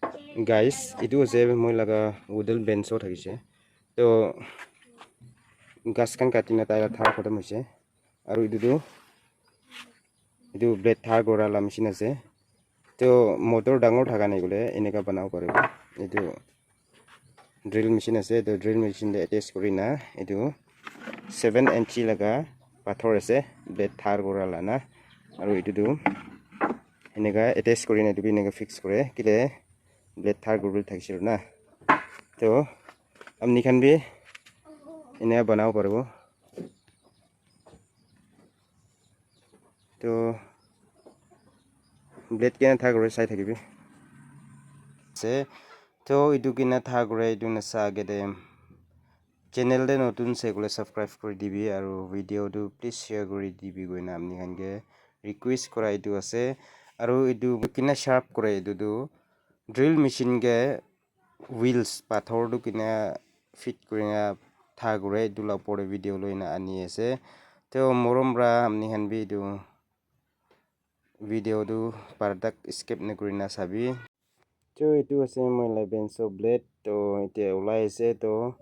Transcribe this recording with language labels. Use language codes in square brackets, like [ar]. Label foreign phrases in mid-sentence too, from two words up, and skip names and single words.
[nag] Guys, itu ase moi laga [en] wooden bandsaw [nag] thakise. To gas kan katina taila thar khotom hoise. Aru itu blade thar gora la machine ase. To motor dangor thaka nai gole eneka banao paribo. Itu [en] drill machine [nag] ase. To [en] drill machine [nag] de attach korina itu 7 inch laga pathor ase blade thar gora la na. Aru itu eneka attach korina itu eneka fix kore kile blade thar gorbil thakisir na. To amni khan bi eneka banao paribo. To blade kena thar gore sai thakibi. Se to itu kena thar gore itu na sa gede channel de notun se gole subscribe kori dibi aru video tu [en] please share [nag] kori dibi goina amni khan ge request kora itu ase aru itu kena sharp kore itu tu [en] drill machine [nag] ge wheels pathor tu kena fit korina thar gore itu la pore video loina ani ase to moromra amni khan bi itu video tu pardak skip ne korina sabi to itu ase moi la [en] bandsaw blade [nag] to ite ulai ase to